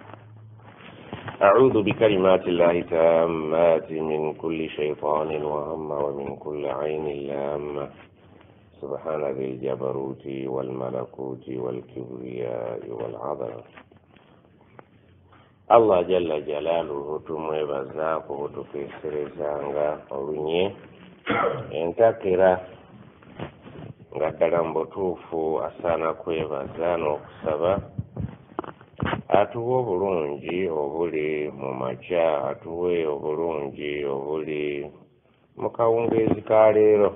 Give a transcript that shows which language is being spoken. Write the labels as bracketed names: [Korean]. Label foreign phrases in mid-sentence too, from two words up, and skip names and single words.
[Arabic] أعوذ بكلمات الله تامات من كل شيطان وهم ومن كل عين لامة. سبحان ذي الجبروت والملكوت والكبرياء والعظمة. الله جل جلاله [Ganda] tumwebazaako butukeeserezanga olunye entakera nga ddala mbutuufu asaana kwebaza n'okusaba atuwe obulungi obuli mu makya, atuwe obulungi obuli mu kawungeezi ka leero.